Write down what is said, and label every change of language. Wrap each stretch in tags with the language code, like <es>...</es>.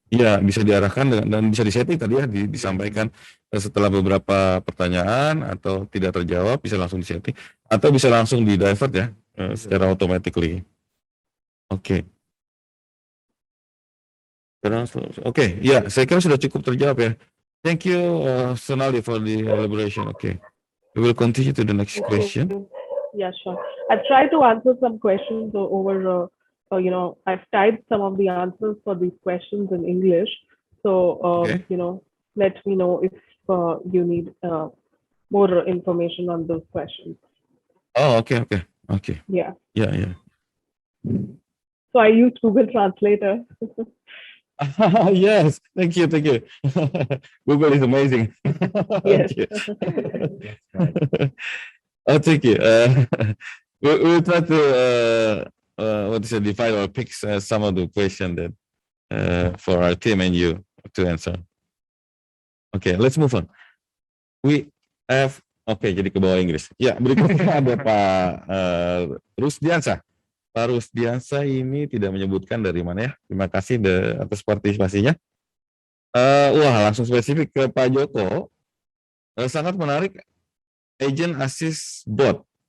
<id>Iya, bisa diarahkan dan bisa disetting tadi ya, disampaikan setelah beberapa pertanyaan atau tidak terjawab bisa langsung disetting atau bisa langsung di divert ya secara automatically. Oke. Oke, ya saya kira sudah cukup terjawab ya.</id> <en>Thank you, Sonali, for the elaboration. Okay, we will continue to the next question. Yeah, sure. I've tried to answer some questions over, I've typed some of the answers for these questions in English. So, Okay. let me know if you need more information on those questions. Oh, okay. Yeah. Yeah. So I use Google Translator. Yes, thank you. Google is amazing. Yes. Okay. Oh, thank you. We'll try to define or pick some of the question that for our team and you to answer. Okay, let's move on. We have</en> <id>jadi ke bawah Inggris. Ya, berikutnya ada Pak Rusdiansyah. Pak Rusdiansyah ini tidak menyebutkan dari mana ya. Terima kasih atas partisipasinya. Langsung spesifik ke Pak Joko. Sangat menarik agent assist bot.</id>